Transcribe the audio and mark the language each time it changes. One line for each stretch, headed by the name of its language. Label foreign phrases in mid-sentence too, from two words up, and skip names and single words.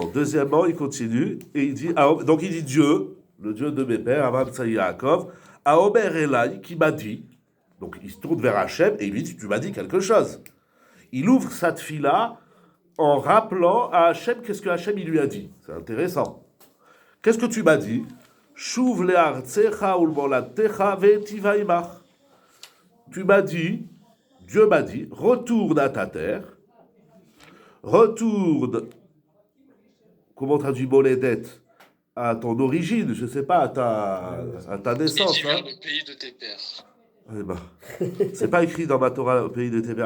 French: Deuxièmement, il continue et il dit donc il dit Dieu, le Dieu de mes pères, Abraham, Tsaï, Yaakov, à
Hebrew: Omer Elai,
French: qui m'a dit. Donc il se tourne vers Hachem et il lui dit tu m'as dit quelque chose. Il ouvre sa tfila en rappelant à Hachem qu'est-ce que Hachem il lui a dit. C'est intéressant. Qu'est-ce que tu m'as dit?
Hebrew: Shuv le'artzecha ulmolatecha ve'tiva imach.
French: Tu m'as dit, Dieu m'a dit, retourne à ta terre, retourne, comment traduit Moledet, à ton origine, je ne sais pas, à ta naissance. Et tu viens du pays de tes pères. Eh ben, c'est pas écrit dans ma Torah au pays de tes pères.